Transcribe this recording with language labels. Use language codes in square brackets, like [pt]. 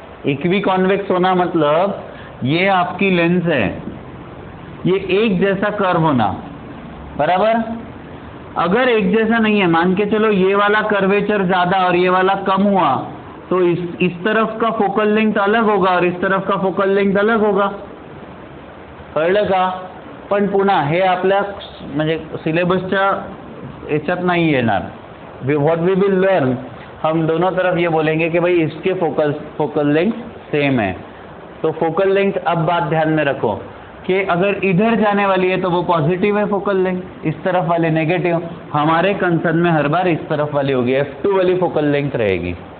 [hi] Equi convex होना मतलब ये आपकी लेंस है, ये एक जैसा कर्व होना, बराबर। अगर एक जैसा नहीं है, मान के चलो ये वाला कर्वेचर ज्यादा और ये वाला कम हुआ, तो इस तरफ का फोकल लेंथ अलग होगा और इस तरफ का फोकल लेंथ अलग होगा, [mr] कळलं का। पण पुन्हा हे आपल्या म्हणजे सिलेबसच्या याच्यात नाही येणार। [en] what we will learn, [hi] हम दोनों तरफ ये बोलेंगे कि भाई इसके फोकल लेंथ सेम है। तो फोकल लेंथ, अब बात ध्यान में रखो कि अगर इधर जाने वाली है तो वो पॉजिटिव है फोकल लेंथ, इस तरफ वाली नेगेटिव। हमारे कंसर्न में हर बार इस तरफ वाली होगी, F2 वाली फोकल लेंथ रहेगी।